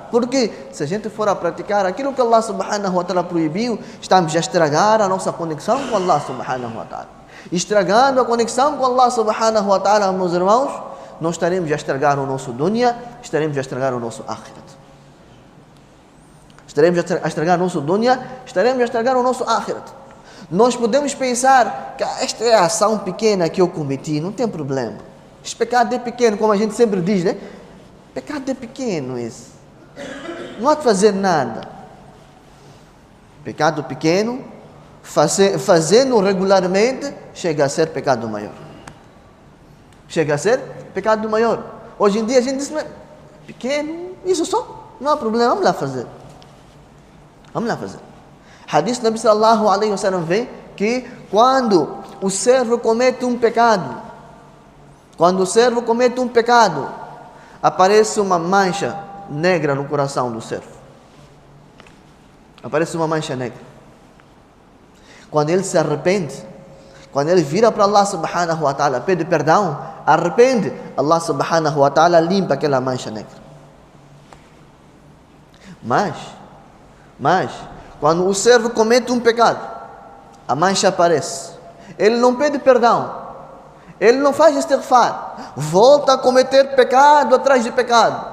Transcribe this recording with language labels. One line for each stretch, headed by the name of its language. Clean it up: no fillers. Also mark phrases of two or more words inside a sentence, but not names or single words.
Portuguese: Porque se a gente for a praticar aquilo que Allah
Arabic: سبحانه وتعالى
Portuguese: proibiu, estamos a estragar a nossa conexão com Allah
Arabic: سبحانه وتعالى.
Portuguese: Estragando a conexão com Allah
Arabic: سبحانه وتعالى,
Portuguese: meus irmãos, nós estaremos a estragar o nosso dunya, estaremos a estragar o nosso akhirat. Estaremos a estragar o nosso dunya, estaremos a estragar o nosso akhirat. Nós podemos pensar que esta é a ação pequena que eu cometi, não tem problema. Este pecado é pequeno, como a gente sempre diz, né? Pecado é pequeno esse. Não há de fazer nada. Pecado pequeno, fazendo regularmente, chega a ser pecado maior. Chega a ser pecado maior. Hoje em dia a gente diz: pequeno, isso só, não há problema, vamos lá fazer. Vamos lá fazer.
Arabic: حديث نبي صلى الله عليه وسلم
Portuguese: vem que quando o servo comete um pecado, aparece uma mancha negra no coração do servo. Aparece uma mancha negra. Quando ele se arrepende, quando ele vira para Allah
Arabic: سبحانه وتعالى,
Portuguese: pede perdão, arrepende, Allah
Arabic: سبحانه وتعالى
Portuguese: limpa aquela mancha negra. Mas, quando o servo comete um pecado, a mancha aparece. Ele não pede perdão, ele não faz istighfar, volta a cometer pecado atrás de pecado.